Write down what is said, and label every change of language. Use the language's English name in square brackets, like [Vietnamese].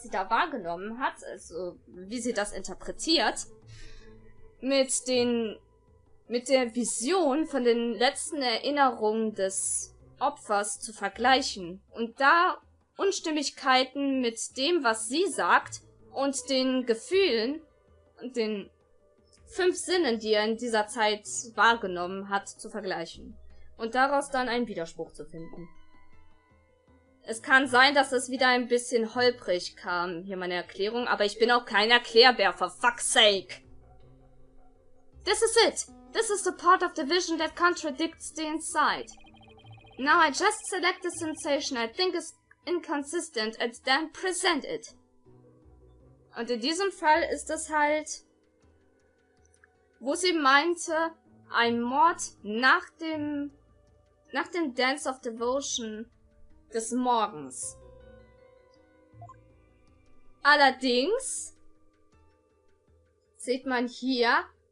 [German] wahrgenommen hat, also wie sie das interpretiert, mit der Vision von den letzten Erinnerungen des Opfers zu vergleichen und da Unstimmigkeiten mit dem, was sie sagt und den Gefühlen und den 5 Sinnen, die er in dieser Zeit wahrgenommen hat, zu vergleichen und daraus dann einen Widerspruch zu finden. Es kann sein, dass es wieder ein bisschen holprig kam, hier meine Erklärung, aber ich bin auch kein Erklärbär, [English] for fuck's sake. This is it. This is the part of the vision that contradicts the insight. Now I just select the sensation I think is inconsistent and then present it. [German] Und in diesem Fall ist es halt, wo sie meinte, ein Mord nach dem Dance of Devotion des Morgens. Allerdings sieht man hier...